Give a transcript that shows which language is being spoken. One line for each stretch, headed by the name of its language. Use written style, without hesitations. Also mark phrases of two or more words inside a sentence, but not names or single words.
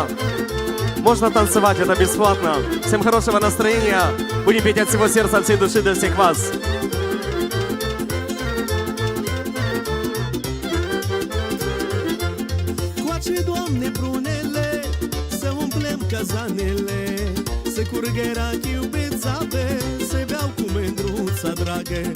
Russian: Можно танцевать, это бесплатно. Всем хорошего настроения. Будем петь от всего сердца, от всей души для всех вас.
Romanian: Coace, Doamne, prunele, să umplem cazanele, să curgă rachiu pe țape, să beau cu mândruța dragă.